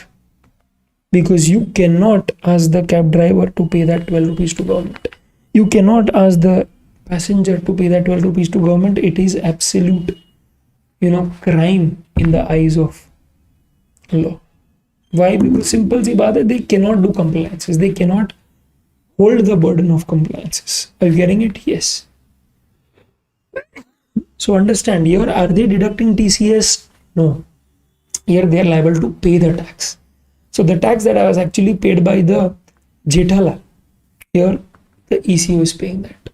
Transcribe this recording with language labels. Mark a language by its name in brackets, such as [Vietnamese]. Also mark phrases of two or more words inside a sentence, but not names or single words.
[English] Because you cannot ask the cab driver to pay that 12 rupees to government. You cannot ask the passenger to pay that 12 rupees to government. It is absolute, crime in the eyes of law. Why? Because [Hindi] simple si baat hai, [English] they cannot do compliances. They cannot hold the burden of compliances. Are you getting it? Yes. So understand, here are they deducting TCS? No. Here they are liable to pay the tax. So the tax that I was actually paid by the Jethalal, here the ECO is paying that.